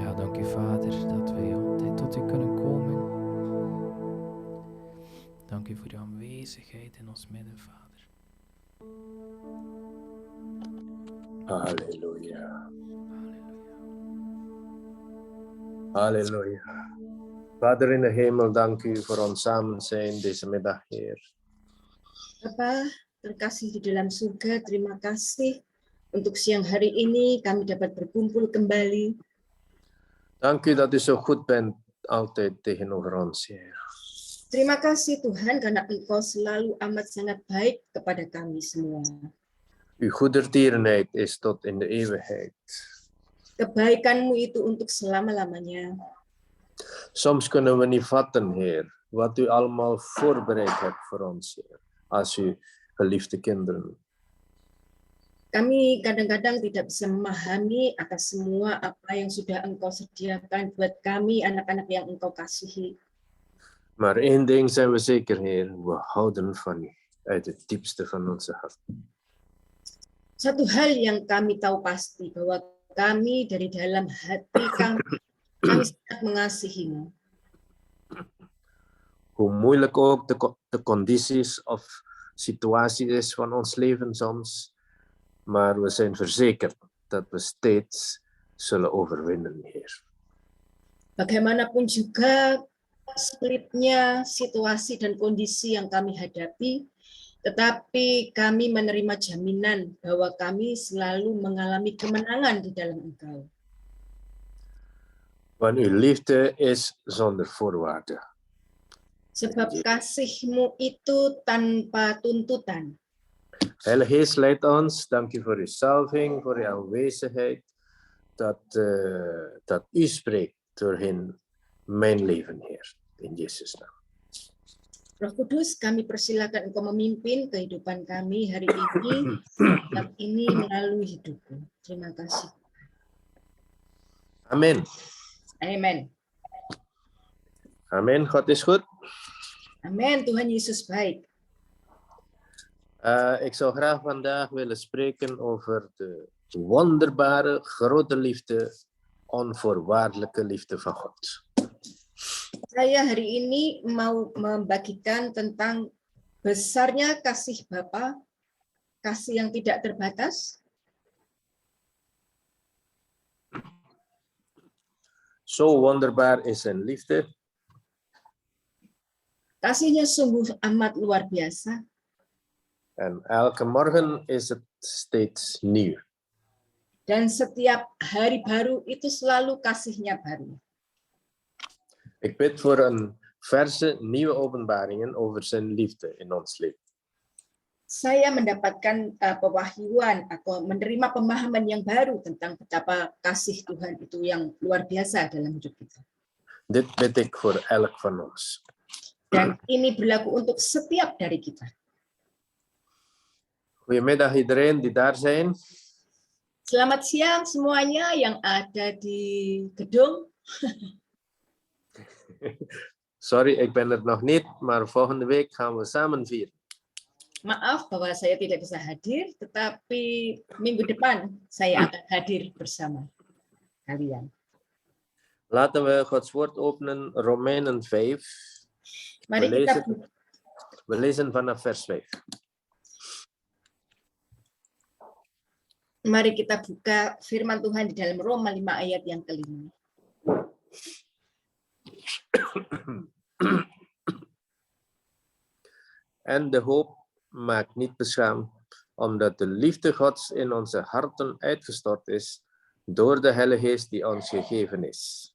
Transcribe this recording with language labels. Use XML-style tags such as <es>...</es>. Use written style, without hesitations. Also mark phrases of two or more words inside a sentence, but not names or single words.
<nl>Dank u, Vader, dat wij altijd tot u kunnen komen. Dank u voor uw aanwezigheid in ons midden, Vader. Halleluja. Halleluja. Halleluja. Vader in de hemel, dank u voor ons samen zijn deze middag, Heer.</nl> <id>Bapa terkasih di dalam surga, terima kasih untuk siang hari ini kami dapat berkumpul kembali.</id> <nl>Dank u dat u zo goed bent altijd tegenover ons, Heer.</nl> <id>Terima kasih Tuhan karena Engkau selalu amat sangat baik kepada kami semua.</id> <nl>Uw goedertierenheid is tot in de eeuwigheid.</nl> <id>Kebaikanmu itu untuk selama-lamanya.</id> <nl>Soms kunnen we niet vatten, Heer, wat u allemaal voorbereid hebt voor ons, Heer, als uw geliefde kinderen.</nl> <id>Kami kadang-kadang tidak bisa memahami atas semua apa yang sudah Engkau sediakan buat kami, anak-anak yang Engkau kasihi.</id> <nl>Maar één ding zijn we zeker, Heer, we houden van u uit het diepste van onze hart.</nl> <id>Satu hal yang kami tahu pasti bahwa kami dari dalam hati kami sangat mengasihimu.</id> <nl>Hoe moeilijk ook de condities of situatie is van ons leven soms, maar we zijn verzekerd dat we steeds zullen overwinnen, Heer.</nl> <id>Bagaimanapun juga sulitnya situasi dan kondisi yang kami hadapi, tetapi kami menerima jaminan bahwa kami selalu mengalami kemenangan di dalam Engkau.</id> <nl>Want uw liefde is zonder voorwaarden.</nl> <id>Sebab kasih-Mu itu tanpa tuntutan.</id> <nl>Heilige Geest, leid ons. Dank u voor uw salving, voor uw aanwezigheid. Dat u spreekt doorheen mijn leven, Heer. In Jezus' naam.</nl> <id>Roh Kudus, kami persilakan Engkau memimpin kehidupan kami hari ini, saat ini melalui hidupku. Terima kasih. Amen. Amen.</id> <nl>Amen. God is goed.</nl> <id>Amen. Tuhan Yesus baik.</id> <nl>Ik zou graag vandaag willen spreken over de wonderbare, grote liefde, onvoorwaardelijke liefde van God.</nl> <id>Saya hari ini mau membagikan tentang besarnya kasih Bapa, kasih yang tidak terbatas.</id> <nl>Zo wonderbaar is zijn liefde.</nl> <id>Kasihnya sungguh amat luar biasa.</id> <nl>En elke morgen is het steeds nieuw.</nl> <id>Dan setiap hari baru itu selalu kasihnya baru.</id> <nl>Ik bid voor een verse, nieuwe openbaringen over zijn liefde in ons leven.</nl> <id>Saya mendapatkan pewahyuan atau menerima pemahaman yang baru tentang betapa kasih Tuhan itu yang luar biasa dalam hidup kita.</id> <nl>Dit bid ik voor elk van ons.</nl> <id>Dan ini berlaku untuk setiap dari kita.</id> <nl>Goedemiddag iedereen die daar zijn.</nl> <id>Selamat siang semuanya yang ada di gedung.</id> <nl>Sorry, ik ben er nog niet, maar volgende week gaan we samen vieren.</nl> <id>Maaf bahwa saya tidak bisa hadir, tetapi minggu depan saya akan hadir bersama kalian.</id> <nl>Laten we Gods woord openen, Romeinen 5. We lezen vanaf vers 5.</nl> <id>Mari kita buka firman Tuhan di dalam Roma 5 ayat yang ke-5.</id> <nl>En de hoop maakt niet beschaamd, omdat de liefde Gods in onze harten uitgestort is door de Heilige Geest die ons gegeven is.</nl>